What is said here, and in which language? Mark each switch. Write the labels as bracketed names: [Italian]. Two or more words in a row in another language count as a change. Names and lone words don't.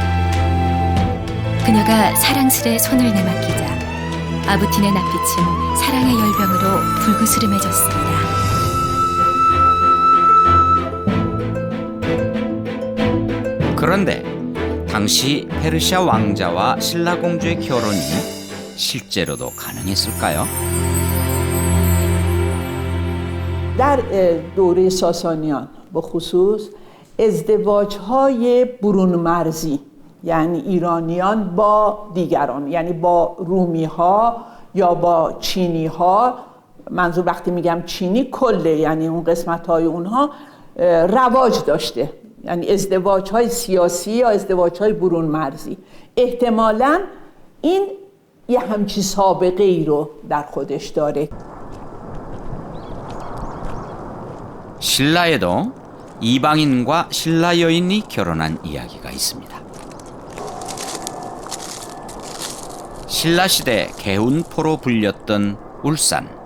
[Korean] 그녀가 사랑스레 손을 내맡기자 아부틴의 낯빛은 사랑의 열병으로 불그스름해졌습니다. 그런데 당시 페르시아 왕자와 신라 공주의 결혼이 실제로도 가능했을까요? [Persian] در دوره ساسانیان به خصوص ازدواج‌های برون مرزی یعنی ایرانیان با دیگران یعنی با رومی‌ها یا با چینی‌ها، منظور وقتی میگم چینی کله یعنی اون قسمت‌های اونها رواج داشته، یعنی ازدواج‌های سیاسی یا ازدواج‌های برون مرزی. احتمالاً این یه همچین سابقه ای رو در خودش داره. [Korean] 신라에도 이방인과 신라 여인이 결혼한 이야기가 있습니다. 신라 시대 개운포로 불렸던 울산.